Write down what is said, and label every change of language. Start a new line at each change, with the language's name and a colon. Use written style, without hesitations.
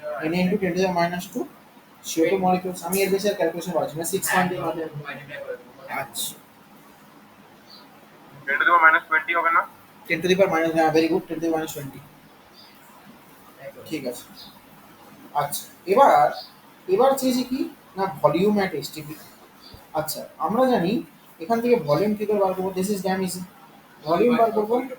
English: Na into 10 to the minus 2 CO2 molecules.
Bangla: আমি এর বেশি আর ক্যালকুলেশন করাচ্ছি না, 6 পয়েন্টের মধ্যে। মাল্টিপ্লাই করে দেবো। আচ্ছা,
English: 10 to the power minus 20
Bangla: হবে না?
English: 10 to the power minus, হ্যাঁ very good, 10 to the minus 20,
Bangla: ঠিক আছে। আচ্ছা, এবার এবার চেয়েছি কি না, ভলিউম অ্যাট এসটিপি। আচ্ছা, আমরা জানি এখান থেকে ভলিউম কি করে বার করবো?
English: this is damn easy,
Bangla: volume বার করবো।